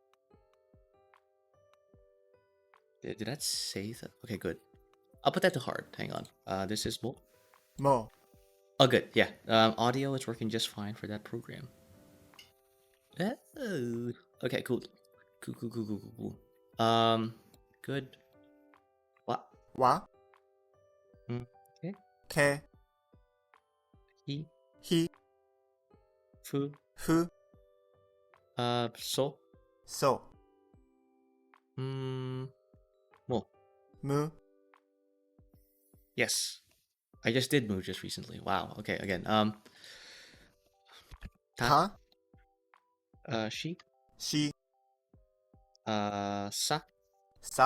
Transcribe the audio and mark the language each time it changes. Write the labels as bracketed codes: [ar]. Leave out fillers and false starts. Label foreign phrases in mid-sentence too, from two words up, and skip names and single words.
[en] Did that say that? Okay, good. I'll put that to hard. Hang on. This is Mo. Mo. Oh, good. Yeah. Audio is working just fine for that program. Oh. Okay, cool. Cool. Good. What? [ja] Wa. [en] Okay. [ja] Ke. He. He. Fu. Fu. So. So. Mo. Mu. [en] Yes. I just did move just recently. Wow. Okay. Again. [ja] Ta. Ta. She. She. Sa. Sa.